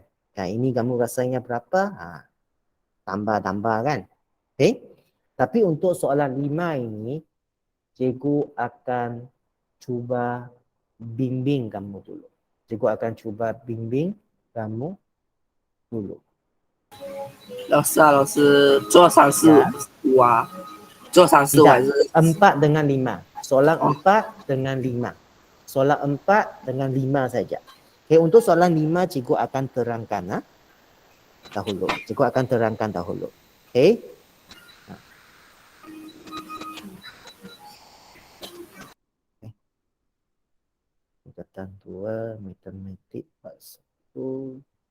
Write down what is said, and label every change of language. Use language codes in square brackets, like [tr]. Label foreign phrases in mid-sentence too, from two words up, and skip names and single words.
[ms] Ini kamu rasanya berapa? Tambah-tambah kan. Okay. Tapi untuk soalan 5 ini, cikgu akan cuba bimbing kamu dulu. Cikgu akan cuba bimbing kamu dulu. [zh] 老师，做三四 [ms] Ya. [zh] 五啊，做三四五还是 [ms] Tidak, 4 dengan 5. Soalan 4 dengan 5. Soalan 4 dengan 5 saja. Okay, untuk soalan 5 cikgu akan terangkan dahulu. Cikgu akan terangkan dahulu. Okay. Tingkatan 2, matematik part 1.